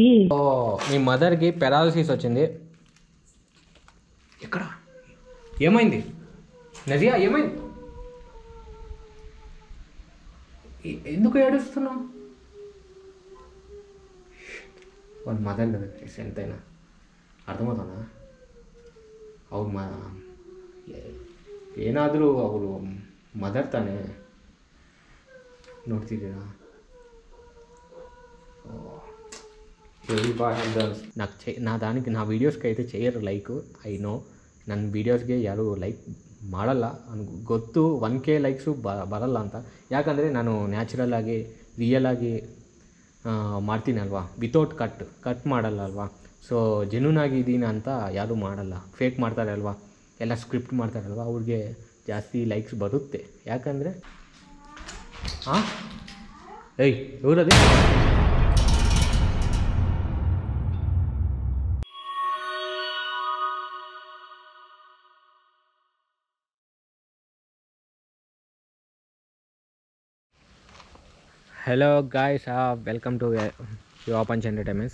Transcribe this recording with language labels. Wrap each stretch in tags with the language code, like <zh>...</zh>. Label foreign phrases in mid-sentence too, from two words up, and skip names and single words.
<te>మీ మదర్కి పెరాలసిస్ వచ్చింది. ఎక్కడ ఏమైంది నజియా? ఏమైంది? ఎందుకు ఏడుస్తున్నావు? వాళ్ళ మదర్ కదా ఎంతైనా అర్థమవుతుందా?</te> <kn>ಅವ್ರು ಏನಾದರೂ ಅವರು ಮದರ್ ತಾನೆ, ನೋಡ್ತಿದ್ದೀರಾ?</kn> <te>నాకు నా వీడియోస్కి అయితే చేయరు లైక్.</te> <en>I know</en> <kn>ನನ್ನ ವೀಡಿಯೋಸ್ಗೆ ಯಾರು ಲೈಕ್ ಮಾಡಲ್ಲ ಗೊತ್ತು. 1K ಲೈಕ್ಸು ಬರಲ್ಲ ಅಂತ. ಯಾಕಂದರೆ ನಾನು ನ್ಯಾಚುರಲ್ ಆಗಿ ರಿಯಲ್ ಆಗಿ ಮಾಡ್ತೀನಿ ಅಲ್ವಾ,</kn> <en>without cut</en> <kn>ಮಾಡಲ್ಲ ಅಲ್ವಾ.</kn> <en>so genuine</en> <kn>ಆಗಿದ್ದೀನಿ ಅಂತ ಯಾರೂ ಮಾಡಲ್ಲ, ಫೇಕ್ ಮಾಡ್ತಾರೆ ಅಲ್ವಾ, ಎಲ್ಲ ಸ್ಕ್ರಿಪ್ಟ್ ಮಾಡ್ತಾರಲ್ವ, ಅವ್ರಿಗೆ ಜಾಸ್ತಿ ಲೈಕ್ಸ್ ಬರುತ್ತೆ. ಯಾಕಂದರೆ ಇವರದೇ</kn> <en>hello guys, welcome to your Punch Entertainments.</en>